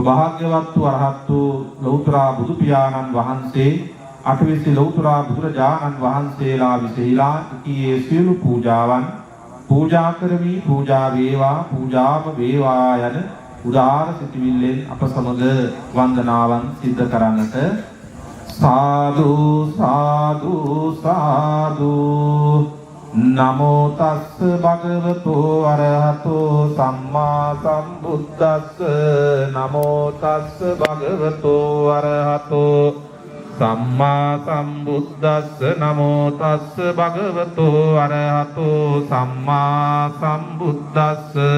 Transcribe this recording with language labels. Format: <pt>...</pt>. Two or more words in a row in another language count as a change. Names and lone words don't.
<si>භාග්‍යවත් වූ අරහත් වූ ලෞතර බුදු පියාණන් වහන්සේ අටවිසි ලෞතර බුදුරජාණන් වහන්සේලා විසහිලා සිටියේ සියලු පූජාවන් පූජා කරමි පූජා වේවා වේවා යන උදාාර සිතවිල්ලෙන් අප සමග වන්දනාවන් සිද්ධ කරන්නට සාදු සාදු සාදු</si> <pi>නමෝ තස්ස භගවතෝ අරහතෝ සම්මා සම්බුද්දස්ස නමෝ තස්ස භගවතෝ අරහතෝ සම්මා සම්බුද්දස්ස නමෝ තස්ස භගවතෝ අරහතෝ සම්මා සම්බුද්දස්ස</pi>